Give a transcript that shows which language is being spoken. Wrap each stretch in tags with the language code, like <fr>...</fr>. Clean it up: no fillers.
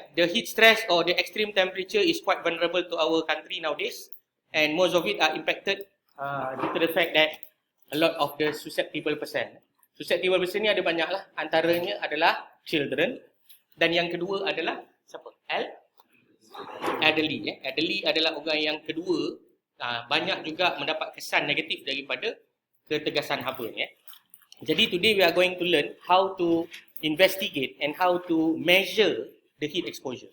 <en>The heat stress or the extreme temperature is quite vulnerable to our country nowadays, and most of it are impacted due to the fact that a lot of the susceptible person.</en> <ms>Susceptible person ni ada banyak lah. Antaranya adalah children. Dan yang kedua adalah siapa? Elderly. Elderly adalah orang yang kedua. Banyak juga mendapat kesan negatif daripada ketegasan haba ni. Jadi</ms> <en>today we are going to learn how to investigate and how to measure the heat exposure.</en>